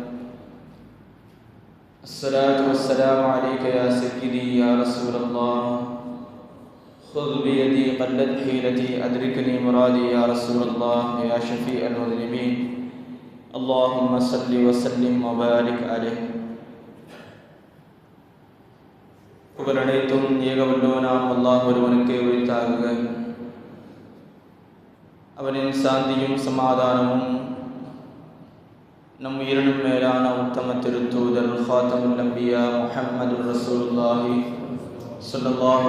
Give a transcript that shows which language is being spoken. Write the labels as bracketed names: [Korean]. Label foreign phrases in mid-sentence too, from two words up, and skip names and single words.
[Arabic] الصلاة والسلام عليك يا سيدي يا رسول الله خذ بيدي قلت حيلتي أدركني مرادي يا رسول الله يا شفيع المذنبين اللهم صل وسلم وبارك عليه. [Tamil] புகழனைத்தும் ஏகவல்லோனாம் அல்லாஹ் ஒருவனுக்கே உரித்தாகுக. அவனின் சாந்தியும் சமாதானமும் நம் உயிரினும் மேலான உத்தம திருத்தூதர் [Arabic] خاتم الأنبياء محمد رسول الله صلى الله